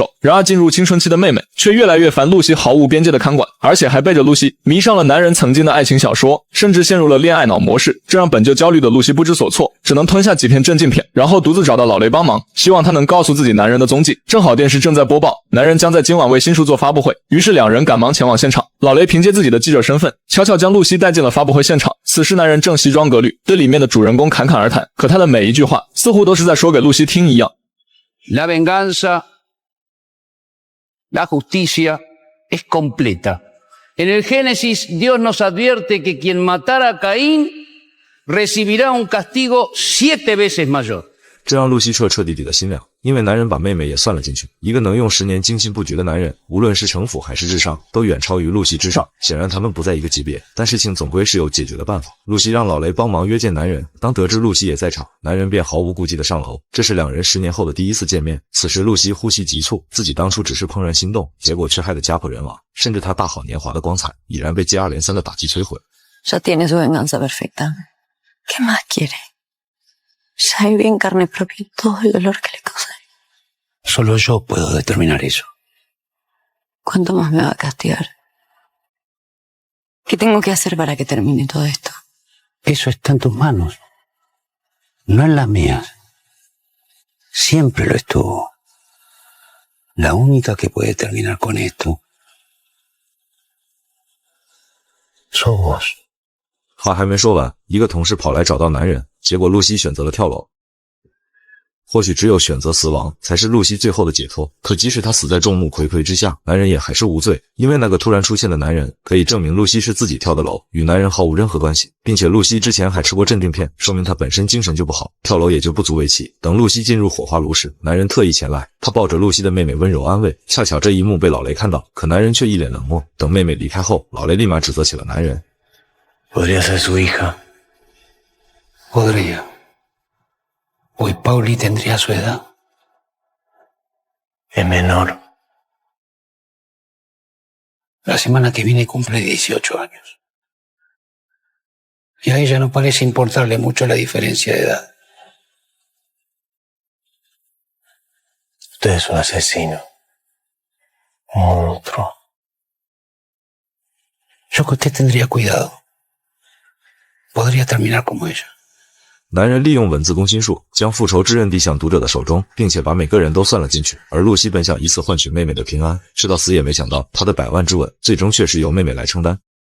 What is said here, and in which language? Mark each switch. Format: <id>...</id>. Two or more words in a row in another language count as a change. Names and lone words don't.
<zh>然而进入青春期的妹妹却越来越烦露西毫无边界的看管，而且还背着露西迷上了男人曾经的爱情小说，甚至陷入了恋爱脑模式，这让本就焦虑的露西不知所措，只能吞下几片镇静片，然后独自找到老雷帮忙，希望他能告诉自己男人的踪迹。正好电视正在播报男人将在今晚为新书做发布会，于是两人赶忙前往现场。老雷凭借自己的记者身份，悄悄将露西带进了发布会现场。此时男人正西装革履，对里面的主人公侃侃而谈，可他的每一句话似乎都是在说给露西听一样。</zh> <es>La venganza, la justicia es completa. En el Génesis, Dios nos advierte que quien matara a Caín recibirá un castigo 7 veces mayor.</es> <zh>这让露西彻彻底底的心凉，因为男人把妹妹也算了进去。一个能用10年精心布局的男人，无论是城府还是智商，都远超于露西之上。显然他们不在一个级别，但事情总归是有解决的办法。露西让老雷帮忙约见男人，当得知露西也在场，男人便毫无顾忌的上楼。这是两人10年后的第一次见面。此时露西呼吸急促，自己当初只是怦然心动，结果却害得家破人亡，甚至她大好年华的光彩已然被接二连三的打击摧毁。</zh> <es>Ya tiene su venganza perfecta. ¿Qué más quiere? Ya viví en carne propia todo el dolor que le causé. Solo yo puedo determinar eso. ¿Cuánto más me va a castigar? ¿Qué tengo que hacer para que termine todo esto? Eso está en tus manos, no en las mías. Siempre lo estuvo. La única que puede terminar con esto Somos.</es> <zh>话还没说完，一个同事跑来找到男人，结果露西选择了跳楼。或许只有选择死亡才是露西最后的解脱，可即使她死在众目睽睽之下，男人也还是无罪，因为那个突然出现的男人可以证明露西是自己跳的楼，与男人毫无任何关系，并且露西之前还吃过镇定片，说明她本身精神就不好，跳楼也就不足为奇。等露西进入火化炉时，男人特意前来，他抱着露西的妹妹温柔安慰，恰巧这一幕被老雷看到，可男人却一脸冷漠。等妹妹离开后，老雷立马指责起了男人。</zh> <es>Podría ser su hija. Podría. Hoy Pauli tendría su edad. Es menor. La semana que viene cumple 18 años. Y a ella no parece importarle mucho la diferencia de edad. Usted es un asesino. Un monstruo. Yo que usted tendría cuidado. Podría terminar como ella.</es> <zh>男人利用文字攻心术，将复仇之刃递向读者的手中，并且把每个人都算了进去。而露西本想以此换取妹妹的平安，直到死也没想到，她的100万之吻最终却是由妹妹来承担。</zh>